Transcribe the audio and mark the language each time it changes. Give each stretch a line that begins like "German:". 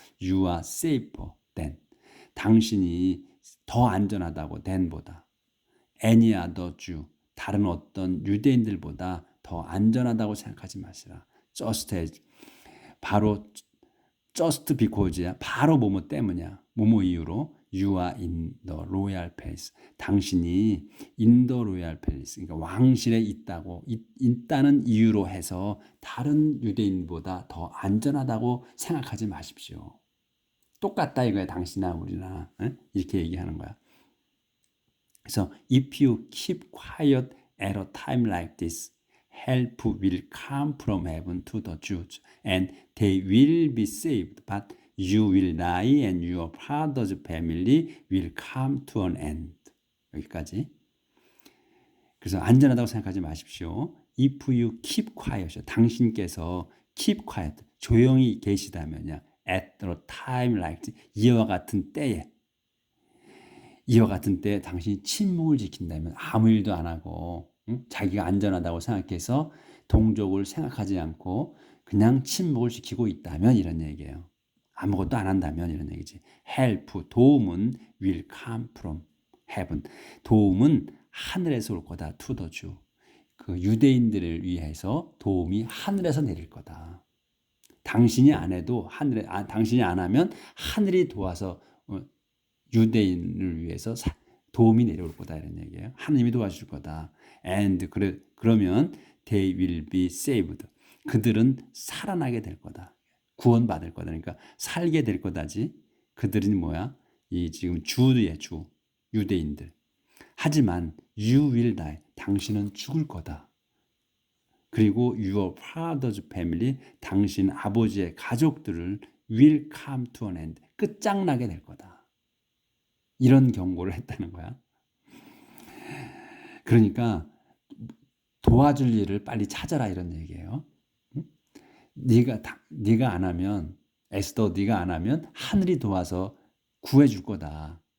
English: You are safer than.
Korean: 당신이 더 안전하다고 than보다.
English: Any other Jew.
Korean: 다른 어떤 유대인들보다 더 안전하다고 생각하지 마시라.
English: Just as. 바로 just because야.
Korean: 바로 뭐뭐 때문이야.
English: 뭐뭐 이유로 you are in the royal palace. 당신이 in the royal palace.
Korean: 그러니까 왕실에 있다는 이유로 해서 다른 유대인보다 더 안전하다고 생각하지 마십시오. 똑같다 이거야. 당신이나 우리나. 이렇게 얘기하는 거야.
English: 그래서 if you keep quiet at a time like this, help will come from heaven to the Jews, and they will be saved. But you will die, and your father's family will come to an end.
Korean: 여기까지. 그래서 안전하다고 생각하지 마십시오.
English: If you keep quiet, 당신께서 keep quiet, 조용히 계시다면요.
Korean: At a time like this, 이와 같은 때에 당신이 침묵을 지킨다면 아무 일도 안 하고 자기가 안전하다고 생각해서 동족을 생각하지 않고 그냥 침묵을 지키고 있다면 이런 얘기예요. 아무것도 안 한다면 이런 얘기지.
English: help, 도움은 will come from heaven.
Korean: 도움은 하늘에서 올 거다.
English: to the Jew.
Korean: 그 유대인들을 위해서 도움이 하늘에서 내릴 거다. 당신이 안 해도 당신이 안 하면 하늘이 도와서 유대인을 위해서 도움이 내려올 거다 이런 얘기예요. 하나님이 도와줄 거다.
English: And 그러면 they will be saved.
Korean: 그들은 살아나게 될 거다. 구원받을 거다. 그러니까 살게 될 거다지. 그들은 뭐야? 이 지금 주의 주 유대인들.
English: 하지만 you will die.
Korean: 당신은 죽을 거다.
English: 그리고 your father's family, 당신 아버지의 가족들을 will come to an end.
Korean: 끝장나게 될 거다. 이런 경고를 했다는 거야. 그러니까 도와줄 일을 빨리 찾아라 이런 얘기예요. 네가 안 하면 에스더 네가 안 하면 하늘이 도와서 구해줄 거다.